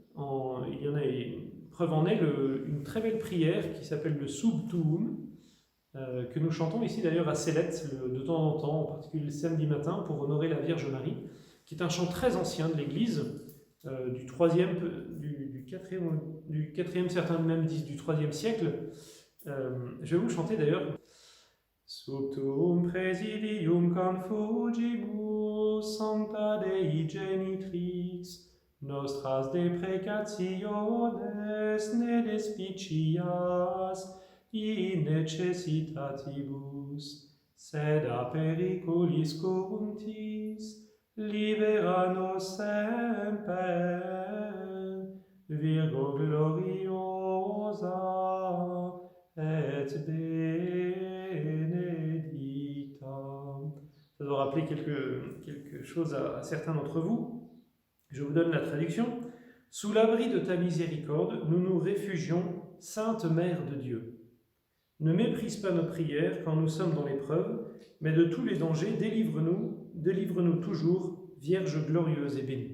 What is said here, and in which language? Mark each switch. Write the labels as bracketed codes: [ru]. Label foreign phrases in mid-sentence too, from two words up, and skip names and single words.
[fr] Il y en a preuve en est une très belle prière qui s'appelle le Sub Tuum, que nous chantons ici d'ailleurs à Célette de temps en temps, en particulier le samedi matin, pour honorer la Vierge Marie, qui est un chant très ancien de l'Église, du 4e, certains même disent du 3e siècle. Je vais vous le chanter d'ailleurs. [la] Sutum presidium confugibus sancta Dei genitrix, nostras deprecationes ne despicias in necessitatibus, sed a periculis contis libera nos semper, Virgo gloriosa et benedicta. [fr] Ça doit rappeler quelque chose à certains d'entre vous. Je vous donne la traduction. Sous l'abri de ta miséricorde, nous nous réfugions, Sainte Mère de Dieu. Ne méprise pas nos prières quand nous sommes dans l'épreuve, mais de tous les dangers, délivre-nous toujours, Vierge glorieuse et bénie.